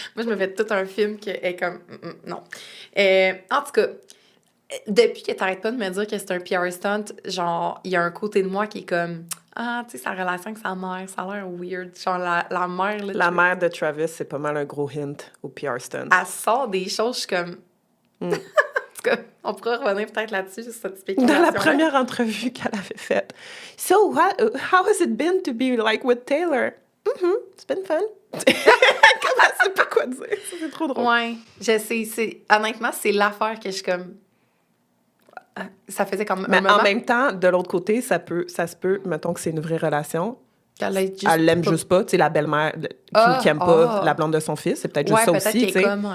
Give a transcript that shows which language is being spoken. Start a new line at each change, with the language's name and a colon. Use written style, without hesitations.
French: Moi, je me fais tout un film qui est comme... non. En tout cas, depuis que t'arrêtes pas de me dire que c'est un PR stunt, genre, il y a un côté de moi qui est comme... Ah, tu sais, sa relation avec sa mère, ça a l'air weird. Genre, la mère... Là, la mère de Travis, c'est pas mal un gros hint au PR stunt. Elle sort des choses, je suis comme... En tout cas, on pourra revenir peut-être là-dessus, sur cette spéculation. Dans la première entrevue qu'elle avait faite.
English: So, how has it been to be like with Taylor? It's been fun.
French: Comment elle sait pas quoi dire? Ça, c'est trop drôle. Ouais, je sais. Honnêtement, c'est l'affaire que je suis comme... Ça faisait comme Mais un moment... en même temps, de l'autre côté, ça se peut, mettons que c'est une vraie relation. Elle l'aime juste pas, tu sais, la belle-mère qui aime pas la blonde de son fils, c'est peut-être juste ça aussi, tu sais.